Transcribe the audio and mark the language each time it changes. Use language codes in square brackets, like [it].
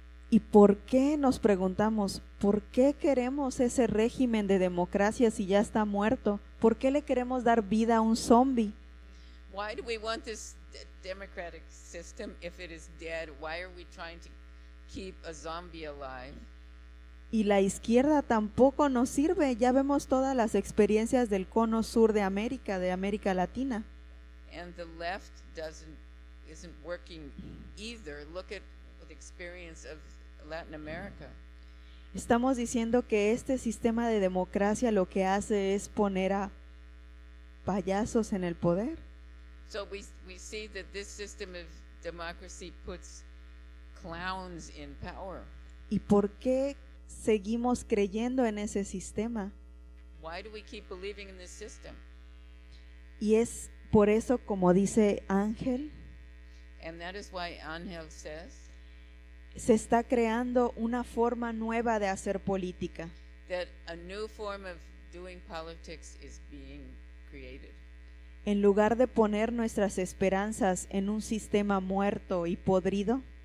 [es] ¿Y por qué nos preguntamos, por qué queremos ese régimen de democracia si ya está muerto? ¿Por qué le queremos dar vida a un zombie? [en] Why do we want this democratic system if it is dead? Why are we trying to keep a zombie alive? [es] Y la izquierda tampoco nos sirve. Ya vemos todas las experiencias del cono sur de América Latina. [en] and the left isn't working either. Look at the experience of Latin America. [es] Estamos diciendo que este sistema de democracia lo que hace es poner a payasos en el poder. [en] So we see that this system of democracy puts clowns in power. [es] ¿Y por qué seguimos creyendo en ese sistema? [en] Why do we keep believing in this system? [es] Y es por eso, como dice Ángel, [en] And that is why Angel says [es] se está creando una forma nueva de hacer política. [en] that a new form of doing politics is being created. [es] En lugar de poner nuestras esperanzas en un sistema muerto y podrido,